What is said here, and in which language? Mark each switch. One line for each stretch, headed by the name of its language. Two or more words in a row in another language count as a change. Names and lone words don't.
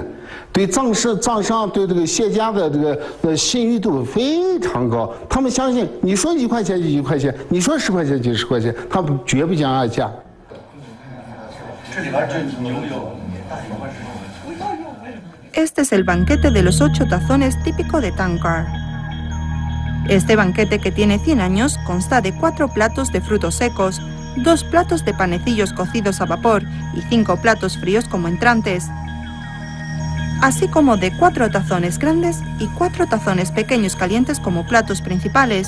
Chinese: 对藏商对这个谢家的这个信誉度非常高，他们相信你说1块钱就1块钱，你说10块钱就10块钱，他们绝不讲二价。
Spanish: Este es el banquete de los 8 tazones típico de Tankar. Este banquete, que tiene 100 años, consta de 4 platos de frutos secos, 2 platos de panecillos cocidos a vapor y 5 platos fríos como entrantes, así como de 4 tazones grandes y 4 tazones pequeños calientes como platos principales.